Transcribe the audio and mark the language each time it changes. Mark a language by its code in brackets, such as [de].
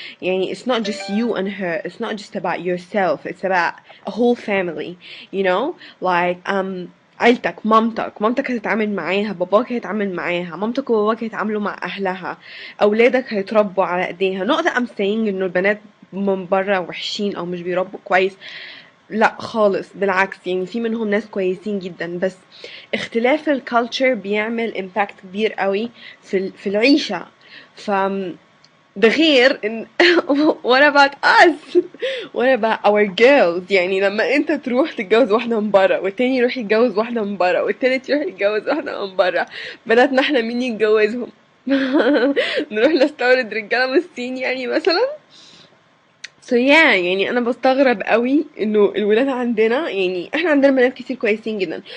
[en] يعني it's not just you and her, it's not just about yourself, it's about a whole family, you know, like [ar] عيلتك، مامتك هتتعامل معاها، باباك هيتعامل معاها، مامتك وباباك هيتعاملوا مع اهلها، اولادك هيتربوا على ايديها. نقطة [en] I'm saying [ar] انه البنات من بره وحشين او مش بيربوا كويس، لا خالص، بالعكس. يعني في منهم ناس كويسين جدا، بس اختلاف الكالتشر بيعمل امباكت كبير قوي في العيشة. ف ده غير ان [en] what about us, what about our girls. [ar] يعني لما انت تروح تتجوز واحدة من برا، والتاني يروح يتجوز واحدة من برا، والتالت يروح يتجوز واحدة من برا، بناتنا احنا مين يتجوزهم؟ نروح نستورد رجالة من الصين يعني مثلا. يعني انا بستغرب قوي انه الولاد عندنا، يعني احنا عندنا بنات كتير كويسين جدا.